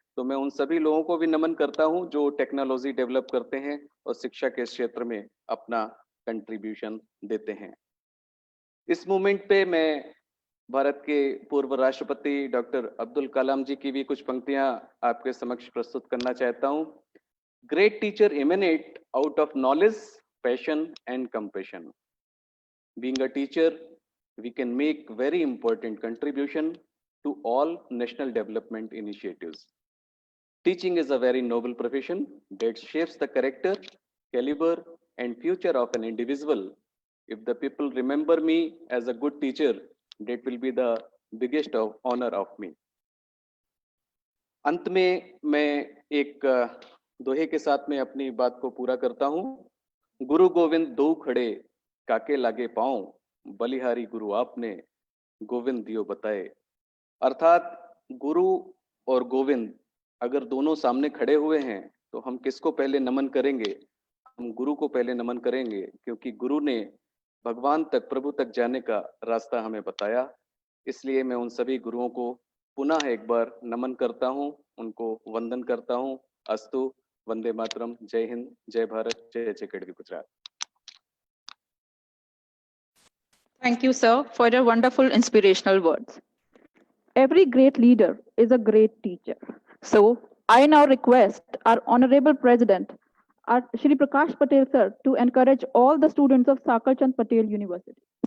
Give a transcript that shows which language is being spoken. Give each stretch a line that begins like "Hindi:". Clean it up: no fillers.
Hindi: तो मैं उन सभी लोगों को भी नमन करता हूं जो टेक्नोलॉजी डेवलप करते हैं और शिक्षा के क्षेत्र में अपना कंट्रीब्यूशन देते हैं। इस मूवमेंट पे मैं भारत के पूर्व राष्ट्रपति डॉक्टर अब्दुल कलाम जी की भी कुछ पंक्तियां आपके समक्ष प्रस्तुत करना चाहता हूं।
English: Great teacher emanate out of knowledge, passion and compassion. Being a teacher, we can make very important contribution to all national development initiatives. Teaching is a very noble profession that shapes the character, caliber and future of an individual. If the people remember me as a good teacher, that will be the biggest of honor of me.
Hindi: अंत में मैं एक दोहे के साथ में अपनी बात को पूरा करता हूं। गुरु गोविंद दो खड़े, काके लागे पांव, बलिहारी गुरु आपने, गोविंद दियो बताए। अर्थात गुरु और गोविंद अगर दोनों सामने खड़े हुए हैं तो हम किसको पहले नमन करेंगे? हम गुरु को पहले नमन करेंगे, क्योंकि गुरु ने भगवान तक, प्रभु तक जाने का रास्ता हमें बताया। इसलिए मैं उन सभी गुरुओं को पुनः एक बार नमन करता हूं, उनको वंदन करता हूं। अस्तु, वंदे मातरम, जय हिंद, जय भारत, जय जय Gujarat.
English: Thank you, sir, for your wonderful inspirational words. Every great leader is a great teacher. So, I now request our Honorable President, our Shri Prakash Patel, sir, to encourage all the students of Sakal Chand Patel University.